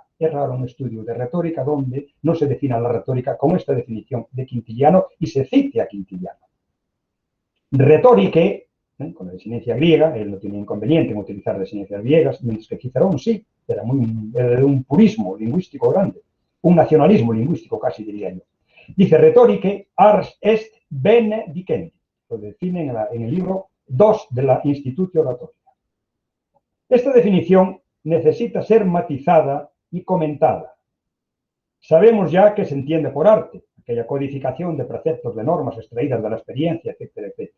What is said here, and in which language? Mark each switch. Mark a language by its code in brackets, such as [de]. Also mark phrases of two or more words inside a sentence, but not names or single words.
[es] Es raro un estudio de retórica donde no se defina la retórica con esta definición de Quintiliano y se cite a Quintiliano. Retórique, con la desinencia griega, él no tiene inconveniente en utilizar desinencias griegas, mientras que Cicerón sí, era de un purismo lingüístico grande, un nacionalismo lingüístico casi diría yo. [la] Dice retórique ars est bene dicendi, [es] lo define en el libro 2 de la Institutio Oratorica. Esta definición necesita ser matizada y comentada. Sabemos ya que se entiende por arte, aquella codificación de preceptos, de normas extraídas de la experiencia, etcétera, etcétera.